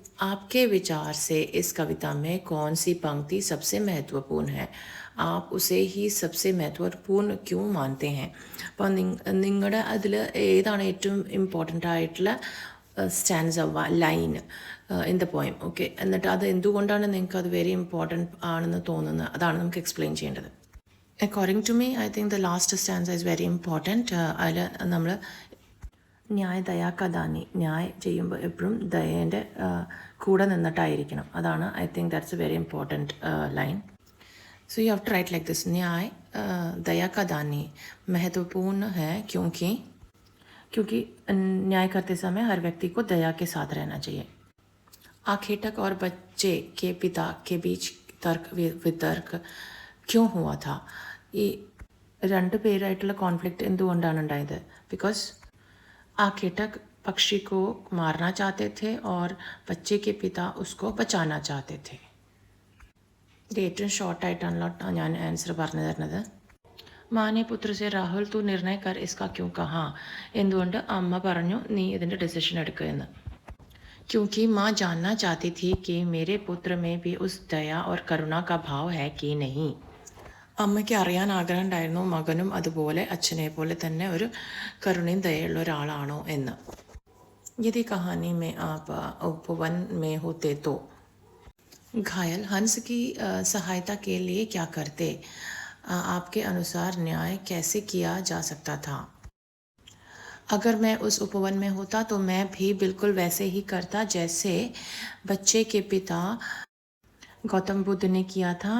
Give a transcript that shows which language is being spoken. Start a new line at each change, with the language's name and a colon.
Hindi: आपके विचार से इस कविता में कौन सी पंक्ति सबसे महत्वपूर्ण है? आप उसे ही सबसे महत्वपूर्ण क्यों मानते हैं?
Malayalam: അപ്പോൾ നിങ്ങളുടെ അതിൽ ഏതാണ് ഏറ്റവും ഇമ്പോർട്ടൻ്റ് ആയിട്ടുള്ള stanza line in the poem. Okay, എന്നിട്ട് അത് എന്തുകൊണ്ടാണ് നിങ്ങൾക്ക് അത് വെരി ഇമ്പോർട്ടൻ്റ് ആണെന്ന് തോന്നുന്നത് അതാണ് നമുക്ക് എക്സ്പ്ലെയിൻ ചെയ്യേണ്ടത്.
English: According to me I think the last stanza is very important.
Malayalam: അതിൽ നമ്മൾ
Hindi: ന്യായ ദയാ കഥാനി,
Malayalam: ന്യായ ചെയ്യുമ്പോൾ എപ്പോഴും ദയേൻ്റെ കൂടെ നിന്നിട്ടായിരിക്കണം. അതാണ്
English: I think that's a very important line. So you have to write like this.
Hindi: न्याय दया का दानी महत्वपूर्ण है क्योंकि न्याय करते समय हर व्यक्ति को दया के साथ रहना चाहिए. आखेटक और बच्चे के पिता के बीच तर्क वितर्क क्यों हुआ था?
Malayalam: ഈ രണ്ട് പേരായിട്ടുള്ള കോൺഫ്ലിക്റ്റ് എന്തുകൊണ്ടാണ് ഉണ്ടായത്?
Hindi: बिकॉज आखेटक पक्षी को मारना चाहते थे और बच्चे के पिता उसको बचाना चाहते थे.
Malayalam: ഇത് ഏറ്റവും ഷോർട്ടായിട്ടാണല്ലോ ഞാൻ ആൻസർ പറഞ്ഞു തരുന്നത്.
Hindi: മാനെ പുത്രസെ രാഹുൽ തു നിർണയ കർ ഇസ്കാ ക്യൂ കഹാ,
Malayalam: എന്തുകൊണ്ട് അമ്മ പറഞ്ഞു നീ ഇതിൻ്റെ ഡിസിഷൻ എടുക്കുക എന്ന്.
Hindi: क्योंकि माँ जानना चाहती थी कि मेरे पुत्र में भी उस दया और करुणा का भाव है कि नहीं.
Malayalam: അമ്മയ്ക്ക് അറിയാൻ ആഗ്രഹം ഉണ്ടായിരുന്നു മകനും അതുപോലെ അച്ഛനെ പോലെ തന്നെ ഒരു കരുണയും ദയുള്ള ഒരാളാണോ എന്ന്.
Hindi: यदि कहानी में आप उपवन में होते तो घायल हंस की सहायता के लिए क्या करते? आपके अनुसार न्याय कैसे किया जा सकता था? अगर मैं उस उपवन में होता तो मैं भी बिल्कुल वैसे ही करता जैसे बच्चे के पिता गौतम बुद्ध ने किया था.